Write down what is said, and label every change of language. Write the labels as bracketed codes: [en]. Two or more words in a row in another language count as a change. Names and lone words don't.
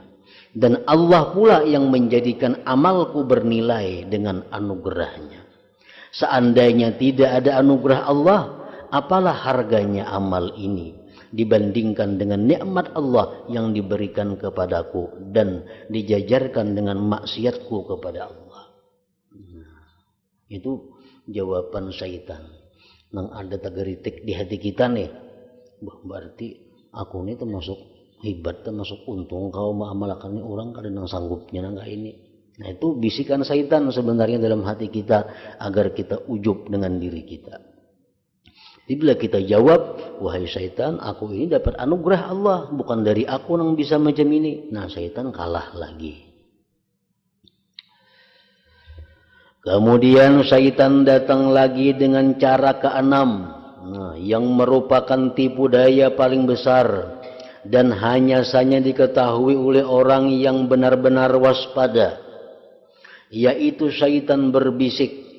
[id] Dan Allah pula yang menjadikan amalku bernilai dengan anugerahnya. Seandainya tidak ada anugerah Allah, apalah harganya amal ini dibandingkan dengan nikmat Allah yang diberikan kepadaku dan dijajarkan dengan maksiatku kepada Allah. Itu jawaban syaitan. [bjn] Nang ada tagaritik di hati kita nih, berarti aku ini termasuk hebat, termasuk untung kau mengamalkan ini orang kada nang sanggupnya nang ini. [id] Nah itu bisikan syaitan sebenarnya dalam hati kita agar kita ujub dengan diri kita. Jadi bila kita jawab, wahai syaitan, aku ini dapat anugerah Allah, bukan dari aku yang bisa macam ini. Nah syaitan kalah lagi. Kemudian syaitan datang lagi dengan cara keenam, yang merupakan tipu daya paling besar dan hanya saja diketahui oleh orang yang benar-benar waspada, yaitu syaitan berbisik.